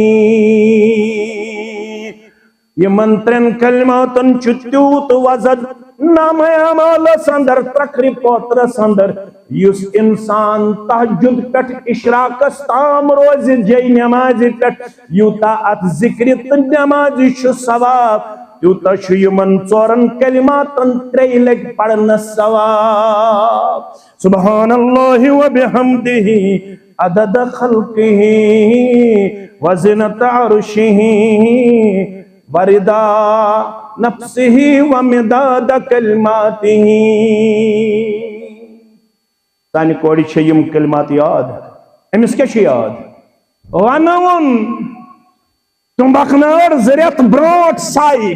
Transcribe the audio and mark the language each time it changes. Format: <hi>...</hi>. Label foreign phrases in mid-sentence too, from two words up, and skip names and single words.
<ks>یمن 3 کلماتن چھُ تیوٗت وزن نامہ اعمالس اندر ترکھرِ پوترس اندر یُس انسان تہجد پٮ۪ٹھ اشراقس تام روزِ جے نمازِ پٮ۪ٹھ یوٗتاہ اتھ ذِکرِ تہٕ نمازِ چھُ ثواب تیوٗتاہ چھُ یِمن 4 کلماتن 3 لٹہِ پرنس ثواب</ks> <ar>سبحان اللہ و بحمدہ عدد خلقہ وزنت عرشہ ورضا نفسہ ومداد کلماتہ</ar> <ks>سانہِ کورِ چھِ یِم کلمات یاد أمِس کیٛاہ چھُ یاد وَنوُن تُمبکھ نٲر 2 رٮ۪تھ برونٛٹھ سایہِ</ks>